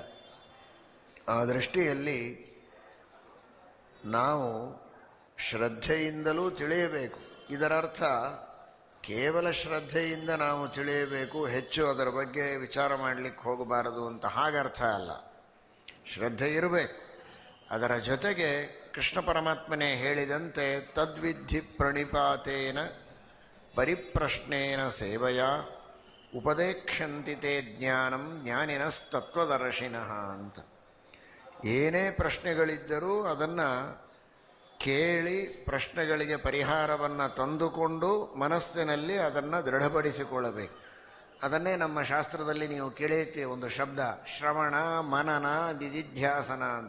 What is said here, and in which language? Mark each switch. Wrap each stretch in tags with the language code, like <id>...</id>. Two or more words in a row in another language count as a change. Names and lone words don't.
<kn>ಆ ದೃಷ್ಟಿಯಲ್ಲಿ ನಾವು ಶ್ರದ್ಧೆಯಿಂದಲೂ ತಿಳಿಯಬೇಕು. ಇದರರ್ಥ ಕೇವಲ ಶ್ರದ್ಧೆಯಿಂದ ನಾವು ತಿಳಿಯಬೇಕು, ಹೆಚ್ಚು ಅದರ ಬಗ್ಗೆ ವಿಚಾರ ಮಾಡಲಿಕ್ಕೆ ಹೋಗಬಾರದು ಅಂತ ಹಾಗರ್ಥ ಅಲ್ಲ. ಶ್ರದ್ಧೆ ಇರಬೇಕು. ಅದರ ಜೊತೆಗೆ ಕೃಷ್ಣ ಪರಮಾತ್ಮನೇ ಹೇಳಿದಂತೆ</kn> <sa>ತದ್ವಿಧಿ ಪ್ರಣಿಪಾತೇನ ಪರಿಪ್ರಶ್ನೇನ ಸೇವೆಯ ಉಪದೇಕ್ಷಂತಿ ತೇ ಜ್ಞಾನಂ ಜ್ಞಾನಿನಸ್ತತ್ವದರ್ಶಿನಃ</sa> <kn>ಅಂತ. ಏನೇ ಪ್ರಶ್ನೆಗಳಿದ್ದರೂ ಅದನ್ನು ಕೇಳಿ ಪ್ರಶ್ನೆಗಳಿಗೆ ಪರಿಹಾರವನ್ನು ತಂದುಕೊಂಡು ಮನಸ್ಸಿನಲ್ಲಿ ಅದನ್ನು ದೃಢಪಡಿಸಿಕೊಳ್ಳಬೇಕು. ಅದನ್ನೇ ನಮ್ಮ ಶಾಸ್ತ್ರದಲ್ಲಿ ನೀವು ಕೇಳಿರ್ತೀವಿ ಒಂದು ಶಬ್ದ, ಶ್ರವಣ ಮನನ ನಿಧಿಧ್ಯಾಸನ ಅಂತ.</kn>